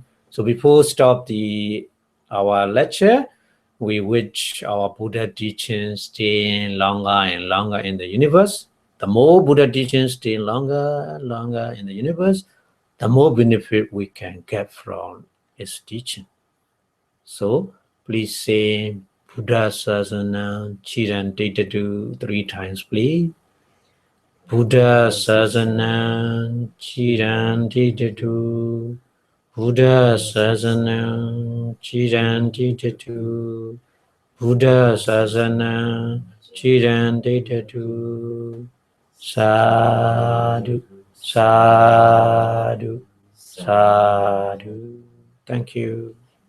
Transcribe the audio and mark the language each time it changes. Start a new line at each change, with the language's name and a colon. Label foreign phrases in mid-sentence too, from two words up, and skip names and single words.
English: So before stop our lecture, we wish our Buddha teachings stay longer and longer in the universe. The more Buddha teachings stay longer and longer in the universe, the more benefit we can get from his teaching. So please say
Pali: Buddha Sasana Chiran Tetatu
English: 3 times, please.
Pali: Buddha Sasana Chiran Tetatu. Buddha Sasana Chiran Tetatu. Buddha Sasana Chiran Tetatu. Sadhu, sadhu, sadhu.
English: Thank you.